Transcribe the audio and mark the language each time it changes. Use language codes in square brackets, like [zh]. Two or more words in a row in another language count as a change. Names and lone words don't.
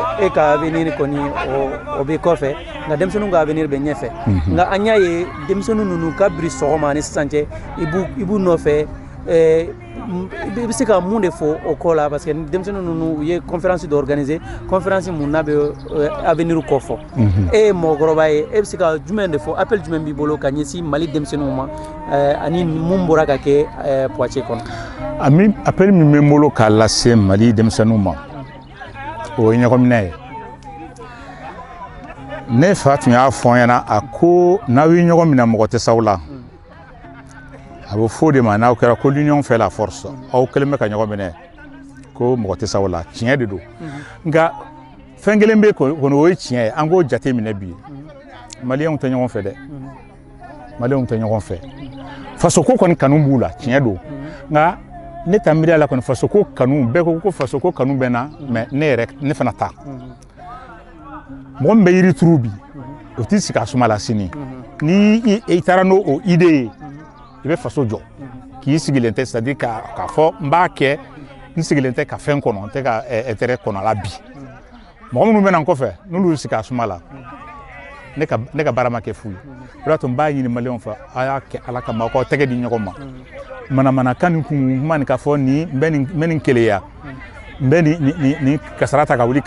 [bm] e ka avenir kɔni o bɛ kɔfɛ nka denmisɛnninw ka avenir bɛ ɲɛfɛ nka an y'a ye denmisɛnninw ninnu ka biri sɔgɔma ni sisan cɛ i b'u nɔfɛ i bɛ se ka mun de fɔ o ko la [fr] parce que [bm] denmisɛnninw ninnu u ye conférence dɔ organiser conférence mun n'a bɛ avenir kɔfɔ e ye mɔgɔkɔrɔba ye e bɛ se ka jumɛn de fɔ appel jumɛn b'i bolo ka ɲɛsin Mali denmisɛnninw ma ani mun bɔra ka kɛ Poitiers kɔnɔ. Appel min bɛ n bolo k'a lase Mali denmisɛnninw ma o ye ɲɔgɔnminɛ ye ne fa tun y'a fɔ n ɲɛna a ko n'aw ye ɲɔgɔn minɛ mɔgɔ tɛ s'aw la a bɛ fɔ de ma n'aw kɛra ko [fr] l'union fait la force [bm] aw kɛlen bɛ ka ɲɔgɔn minɛ ko mɔgɔ tɛ s'aw la tiɲɛ de don nka fɛn kelen bɛ kɔni o ye tiɲɛ ye an k'o jate minɛ bi maliyɛnw tɛ ɲɔgɔn fɛ dɛ maliyɛnw tɛ ɲɔgɔn fɛ fasoko kɔni kanu b'u la tiɲɛ don nka ne ta miiriya la kɔni fasoko kanu bɛɛ ko fasoko kanu bɛ na mais ne fana ta mɔgɔ min bɛ yiri turu bi o t'i sigi a suma la sini ni i taara n'o idée ye i bɛ faso jɔ k'i sigilen tɛ [fr] c'est à dire [bm] k'a fɔ n b'a kɛ n sigilen tɛ ka fɛn kɔnɔ n tɛ ka intérêt kɔnɔ a la bi mɔgɔ minnu bɛ na n kɔfɛ n'olu sigi a suma la ne ka baara ma kɛ fu ye o de y'a to n b'a ɲini maliyɛnw fɛ a y'a kɛ ala kama aw k'aw tɛgɛ di ɲɔgɔn ma manamanakan nin kun kuma nin k'a fɔ nin n bɛ nin keleya n bɛ nin kasara ta ka wuli